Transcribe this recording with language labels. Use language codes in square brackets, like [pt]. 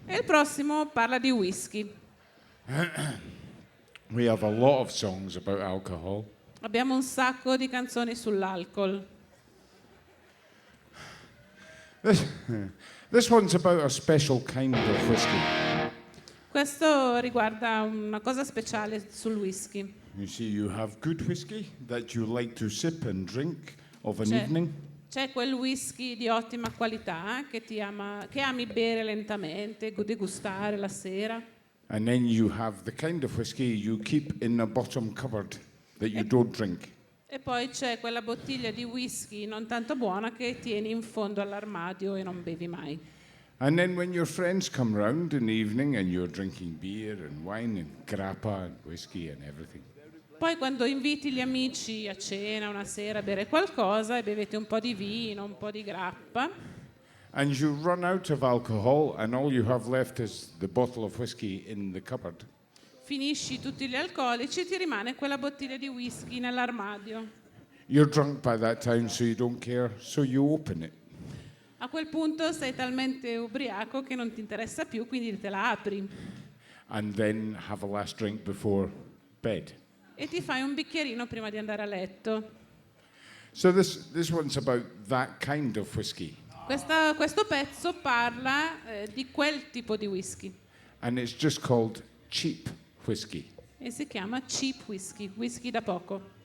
[it] E il prossimo parla di whisky. [en] We have a lot of songs about alcohol. [it] Abbiamo un sacco di canzoni sull'alcol. [en] This one's about a special kind of whiskey. [it] Questo riguarda una cosa speciale sul whisky. [en] You see, you have good whiskey that you like to sip and drink of an evening. [it] C'è quel whisky di ottima qualità che ami bere lentamente, degustare la sera. [en] And then you have the kind of whiskey you keep in the bottom cupboard that you don't drink. [it] E poi c'è quella bottiglia di whisky non tanto buona che tieni in fondo all'armadio e non bevi mai. [en] And then when your friends come round in the evening and you're drinking beer and wine and grappa and whiskey and everything. [it] Poi quando inviti gli amici a cena una sera a bere qualcosa e bevete un po' di vino, un po' di grappa, [en] And you run out of alcohol and all you have left is the bottle of whiskey in the cupboard. [it] finisci tutti gli alcolici e ti rimane quella bottiglia di whisky nell'armadio. [en] You're drunk by that time, so you don't care, so you open it. [it] A quel punto sei talmente ubriaco che non ti interessa più, quindi te la apri [en] And then have a last drink before bed. [it] e ti fai un bicchierino prima di andare a letto. [en] So this one's about that kind of whiskey. [it] Questo pezzo parla di quel tipo di whisky [en] And it's just called cheap whiskey. [it] e si chiama cheap whisky, whisky da poco.